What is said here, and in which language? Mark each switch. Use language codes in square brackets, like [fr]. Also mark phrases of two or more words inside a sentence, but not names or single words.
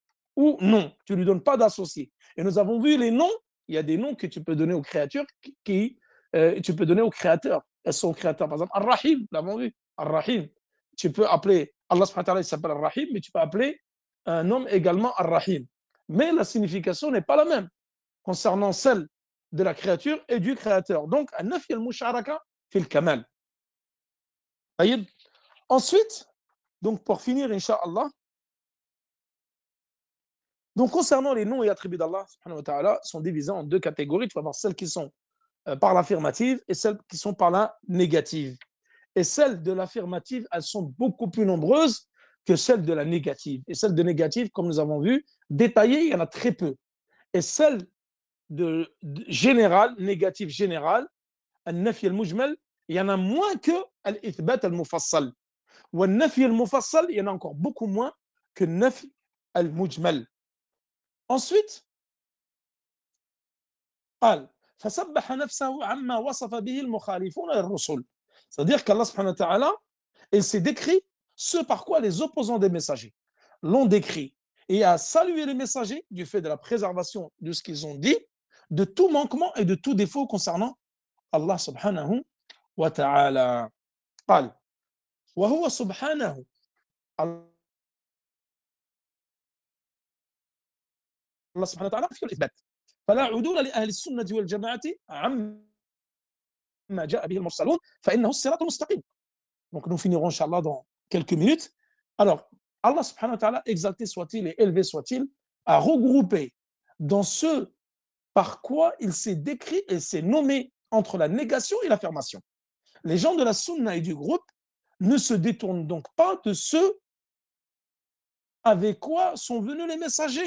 [fr] Ou non, tu ne lui donnes pas d'associé. Et nous avons vu les noms, il y a des noms que tu peux donner aux créatures tu peux donner aux créateurs. Elles sont créateurs. Par exemple, Ar-Rahim, nous l'avons vu. Ar-Rahim. Tu peux appeler, Allah [ar] سبحانه وتعالى, [fr] il s'appelle Ar-Rahim, mais tu peux appeler un homme également Ar-Rahim. Mais la signification n'est pas la même concernant celle de la créature et du créateur. Donc, [ar] النفي المشاركة في الكمال. [fr] Ensuite, donc pour finir, Inch'Allah, donc concernant les noms et attributs d'Allah, [ar] سبحانه وتعالى, [fr] sont divisés en deux catégories. Tu vas voir celles qui sont par l'affirmative et celles qui sont par la négative. Et celles de l'affirmative, elles sont beaucoup plus nombreuses que celles de la négative. Et celles de négative, comme nous avons vu, détaillées, il y en a très peu. Et celles de générale, négative générale, [ar] النفي المجمل, [fr] il y en a moins que [ar] الإثبات المفصل. Ou النفي المفصل, [fr] il y en a encore beaucoup moins que [ar] النفي المجمل. Ensuite, قال فسبح نفسه عما وصف به المخالفون للرسل. [fr] C'est-à-dire qu'Allah [ar] سبحانه وتعالى, [fr] il s'est décrit ce par quoi les opposants des messagers l'ont décrit et a salué les messagers du fait de la préservation de ce qu'ils ont dit, de tout manquement et de tout défaut concernant Allah [ar] سبحانه وتعالى. قال وهو سبحانه الله سبحانه وتعالى في الإثبات فلا عدول لأهل السنة والجماعة عما جاء به المرسلون فإنه الصراط المستقيم. [fr] Donc nous finirons Inch'Allah dans quelques minutes. Alors, Allah [ar] سبحانه وتعالى, [fr] exalté soit-il et élevé soit-il, a regroupé dans ce par quoi il s'est décrit et s'est nommé entre la négation et l'affirmation. Les gens de la sunna et du groupe ne se détournent donc pas de ce avec quoi sont venus les messagers.